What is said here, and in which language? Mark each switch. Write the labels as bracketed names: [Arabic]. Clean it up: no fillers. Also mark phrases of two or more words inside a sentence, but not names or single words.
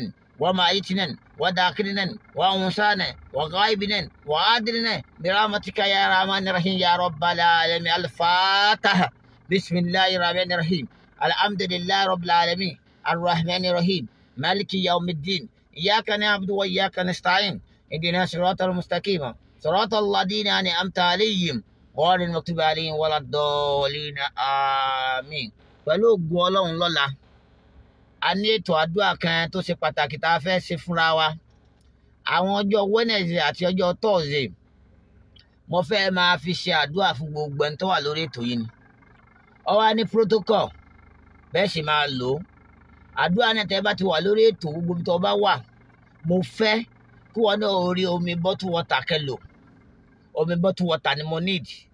[Arabic] وميتنا وذاكرنا وأنسانا وغائبنا وعادلنا برحمتك يا رحمن الرحيم يا رب العالمين الفاتحة بسم الله الرحمن الرحيم الحمد لله رب العالمين الرحمن الرحيم مالك يوم الدين إياك نعبد وإياك نستعين اهدنا الصراط المستقيم صراط الذين أنعمت عليهم غير المغضوب عليهم ولا الضالين آمين. [Yoruba] pẹ̀lú ògùn ọlọ́run lọ́la a ní ètò àdúrà kan tó ṣe pàtàkì tá a fẹ́ ṣe fúnra wa àwọn ọjọ́ Wednesday àti ọjọ́ Thursday mo fẹ́ máa fi ṣe àdúrà fún gbogbo ẹni tó wà lórí ètò yìí ni ó wà ní protocol bẹ́ẹ̀ sì máa lò ó àdúrà náà tẹ́ bá ti wà lórí ètò gbogbo tó bá wà mo fẹ́ kí wọn náà rí omi [English] bottle water [Yoruba] kẹlò omi [English] bottle water [Yoruba] ni mo need